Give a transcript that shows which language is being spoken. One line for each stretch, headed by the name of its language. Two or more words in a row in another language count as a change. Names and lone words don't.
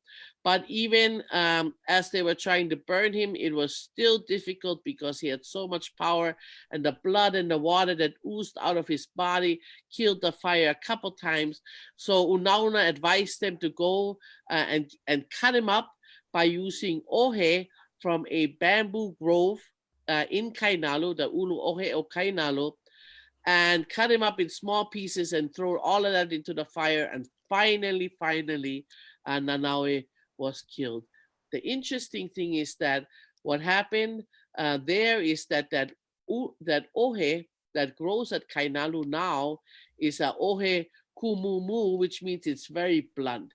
English: But even as they were trying to burn him, it was still difficult because he had so much power, and the blood and the water that oozed out of his body killed the fire a couple times. So Unauna advised them to go and cut him up by using ohe from a bamboo grove in Kainalu, the
Hawaiian: ulu ohe o Kainalu,
English: and cut him up in small pieces and throw all of that into the fire. And finally, Nanaue was killed. The interesting thing is that what happened there is that ohe that grows at Kainalu now is a
Hawaiian: ohe kumumu,
English: which means it's very blunt.